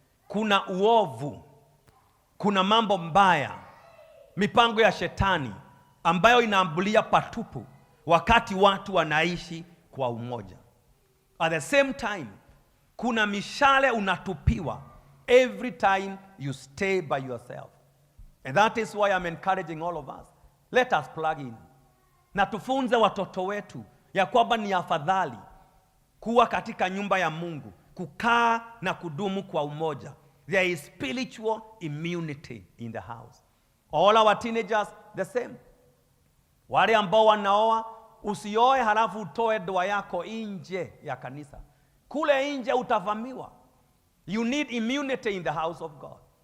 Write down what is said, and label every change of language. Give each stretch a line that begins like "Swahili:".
Swahili: Kuna uovu, kuna mambo mbaya, mipango ya shetani ambayo inaambulia patupu wakati watu wanaishi kwa umoja.
English: At the same time,
Swahili: kuna mishale unatupiwa
English: every time you stay by yourself. And that is why I'm encouraging all of us. Let us plug in.
Swahili: Na tufunze watoto wetu ya kwamba ni afadhali kuwa katika nyumba ya Mungu, kukaa na kudumu kwa umoja.
English: There is spiritual immunity in the house. All our teenagers the same.
Swahili: Wale ambao wanaoa, usioe halafu utoe ndoa yako nje ya kanisa. Kule nje utavamiwa.
English: You need immunity in the house of God.